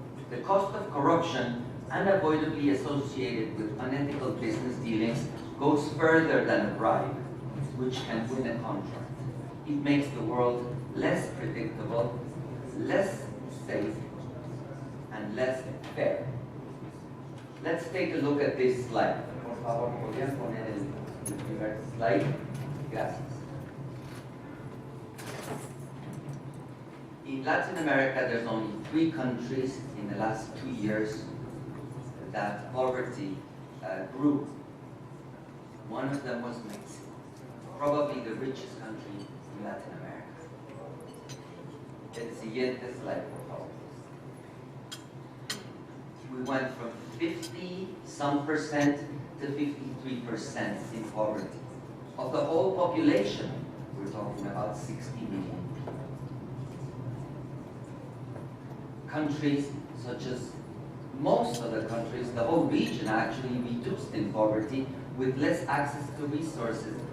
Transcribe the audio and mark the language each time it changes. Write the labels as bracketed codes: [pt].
[en] The cost of corruption, unavoidably associated with unethical business dealings, goes further than a bribe, which can win a contract. It makes the world less predictable, less safe, and less fair. Let's take a look at this slide. [es] Por favor, ¿podrían poner el primer slide? Gracias. [en] In Latin America, there's only 3 countries in the last 2 years that poverty grew. One of them was Mexico, probably the richest country in Latin America. [es] El siguiente slide, por favor. [en] We went from 50-some% to 53% in poverty. Of the whole population, we're talking about 60 million. Countries such as most other countries, the whole region actually reduced in poverty with less access to resources.